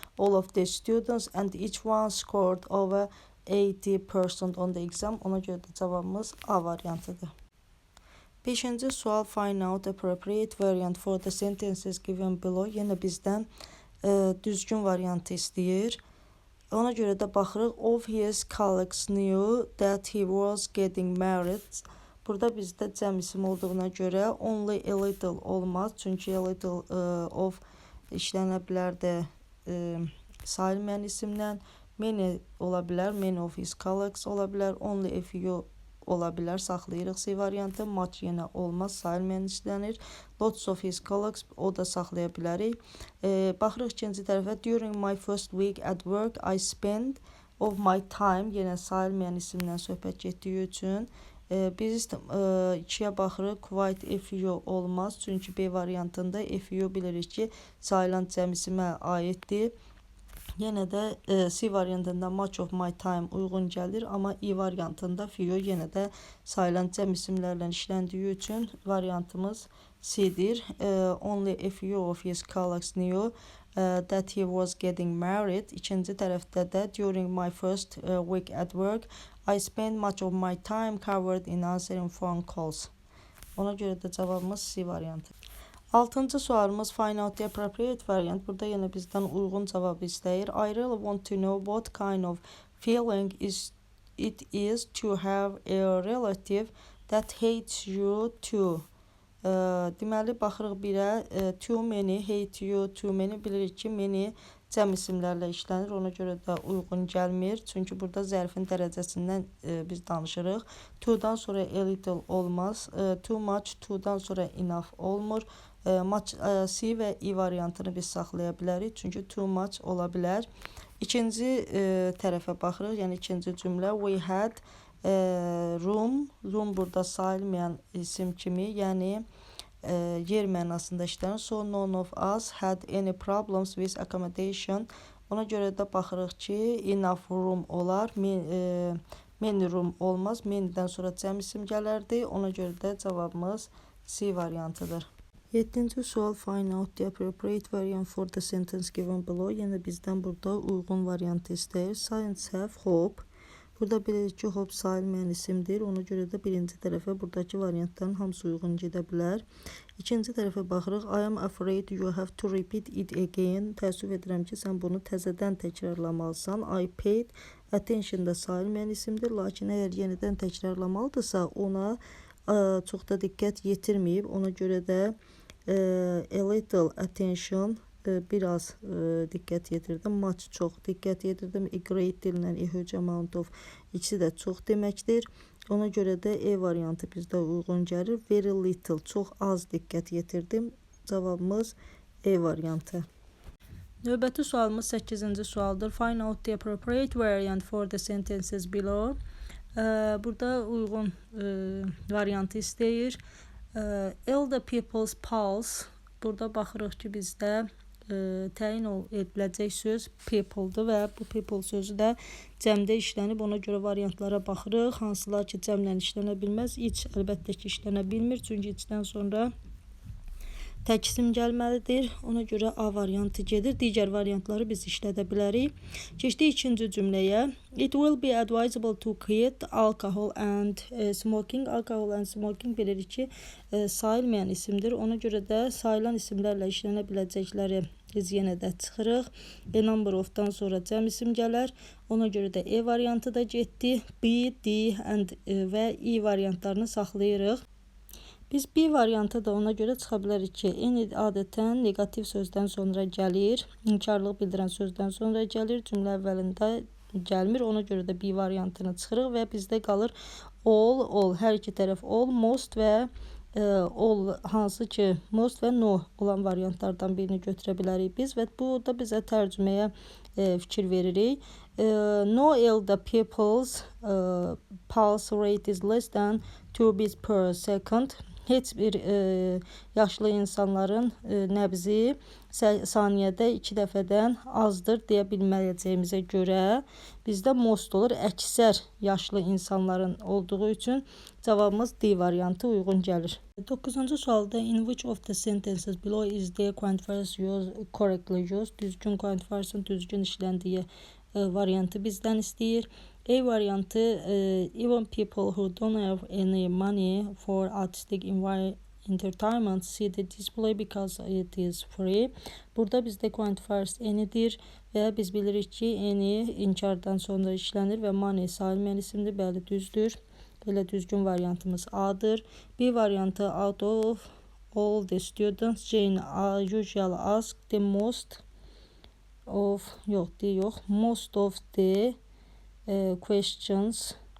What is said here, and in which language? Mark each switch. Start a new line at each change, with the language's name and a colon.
English: All of the students and each one scored over 80% on the exam.
Azerbaijani: Ona görə də cavabımız A variantıdır. Beşinci sual
English: find out appropriate variant for the sentences given below.
Azerbaijani: Yenə bizdən düzgün variantı istəyir. Ona görə də baxırıq.
English: Of his colleagues knew that he was getting married.
Azerbaijani: Burada bizdə cəm isim olduğuna görə
English: only a little
Azerbaijani: olmaz. Çünki
English: a little of
Azerbaijani: işlənə bilər də sayılmayan isimdən. Many ola bilər.
English: Many of his colleagues
Azerbaijani: ola bilər.
English: Only a few
Azerbaijani: ola bilər. Saxlayırıq C variantı. Much yenə olmaz. Sayılmayan işlənir.
English: Lots of his colleagues
Azerbaijani: o da saxlaya bilərik. Baxırıq ikinci tərəfə.
English: During my first week at work I spent of my time.
Azerbaijani: Yenə sayılmayan isimdən söhbət getdiyi üçün. Biz ikiyə baxırıq.
English: Quite a few
Azerbaijani: olmaz. Çünki B variantında a few bilirik ki sayılan cəm isimə aiddir. Yenə də C variantında
English: much of my time
Azerbaijani: uyğun gəlir, amma E variantında few yenə də sayılan cəm isimlərlə işləndiyi üçün variantımız C-dir.
English: Only a few of his colleagues knew that he was getting married.
Azerbaijani: İkinci tərəfdə də
English: during my first week at work I spent much of my time covered in answering phone calls.
Azerbaijani: Ona görə də cavabımız C variantı. 6-cı sualımız
English: find out the appropriate variant.
Azerbaijani: Burada yenə bizdən uyğun cavabı istəyir.
English: I really want to know what kind of feeling it is to have a relative that hates you too.
Azerbaijani: Deməli, baxırıq birə.
English: Too many, hate you, too many.
Azerbaijani: Bilirik ki, many cəm isimlərlə işlənir. Ona görə də uyğun gəlmir. Çünki burada zərfin dərəcəsindən biz danışırıq. To'dan sonra a little olmaz.
English: Too much,
Azerbaijani: to'dan sonra enough olmur. C və E variantını biz saxlaya bilərik. Çünki too much ola bilər. İkinci tərəfə baxırıq. Yəni ikinci cümlə.
English: We had room.
Azerbaijani: Room burada sayılmayan isim kimi. Yəni yer mənasında işlənir.
English: So none of us had any problems with accommodation.
Azerbaijani: Ona görə də baxırıq ki
English: enough room
Azerbaijani: olar.
English: Many room
Azerbaijani: olmaz. Many'dən sonra cəm isim gələrdi. Ona görə də cavabımız C variantıdır. 7-ci sual
English: find out the appropriate variant for the sentence given below.
Azerbaijani: Yenə bizdən burada uyğun variantı istəyir.
English: Science have hope.
Azerbaijani: Burada bilirik ki hope sayılmayan isimdir. Ona görə də birinci tərəfə buradakı variantların hamısı uyğun gedə bilər. İkinci tərəfə baxırıq.
English: I am afraid you have to repeat it again.
Azerbaijani: Təəssüf edirəm ki sən bunu təzədən təkrarlamalısan.
English: I paid attention
Azerbaijani: da sayılmayan isimdir. Lakin əgər yenidən təkrarlamalıdırsa ona çox da diqqət yetirməyib. Ona görə də
English: a little attention
Azerbaijani: biraz diqqət yetirdim. Much çox diqqət yetirdim.
English: A great deal a huge amount of
Azerbaijani: ikisi də çox deməkdir. Ona görə də E variantı bizdə uyğun gəlir.
English: Very little
Azerbaijani: çox az diqqət yetirdim. Cavabımız E variantı. Növbəti sualımız 8-ci sualdır.
English: Find out the appropriate variant for the sentences below.
Azerbaijani: Burada uyğun variantı istəyir.
English: Elder people's pulse.
Azerbaijani: Burada baxırıq ki bizdə təyin ediləcək söz people'dır və bu people sözü də cəmdə işlənib. Ona görə variantlara baxırıq. Hansılar ki cəmlə işlənə bilməz. İç əlbəttə ki işlənə bilmir. Çünki içdən sonra tək isim gəlməlidir. Ona görə A variantı gedir. Digər variantları biz işlədə bilərik. Keçdik ikinci cümləyə.
English: It will be advisable to quit alcohol and smoking. Alcohol and smoking
Azerbaijani: bilirik ki sayılmayan isimdir. Ona görə də sayılan isimlərlə işlənə biləcəkləri biz yenə də çıxırıq.
English: A number of-
Azerbaijani: dan sonra cəm isim gələr. Ona görə də E variantı da getdi. B, D and və E variantlarını saxlayırıq. Biz B variantı da ona görə çıxa bilərik ki, N adətən negativ sözdən sonra gəlir, inkarlıq bildirən sözdən sonra gəlir, cümlə əvvəlində gəlmir. Ona görə də B variantını çıxırıq və bizdə qalır all, hər iki tərəf all, most və all, hansı ki most və no olan variantlardan birini götürə bilərik biz və bu da bizə tərcüməyə fikir veririk.
English: No elder people's pulse rate is less than 2 beats per second.
Azerbaijani: Heç bir yaşlı insanların nəbzi saniyədə 2 dəfədən azdır deyə bilməyəcəyimizə görə bizdə most olur. Əksər yaşlı insanların olduğu üçün cavabımız D variantı uyğun gəlir. 9-cu sualda
English: in which of the sentences below is the quantifiers correctly used?
Azerbaijani: Düzgün quantifiers'ın düzgün işləndiyi variantı bizdən istəyir. A variantı
English: even people who don't have any money for artistic entertainment see the display because it is free.
Azerbaijani: Burada bizdə quantifiers any'dir və biz bilirik ki, any inkardan sonra işlənir və money sailməyən isimdir. Bəli, düzdür. Belə düzgün variantımız A-dır.
English: B variantı out of all the students Jane usually ask the most of most of the questions.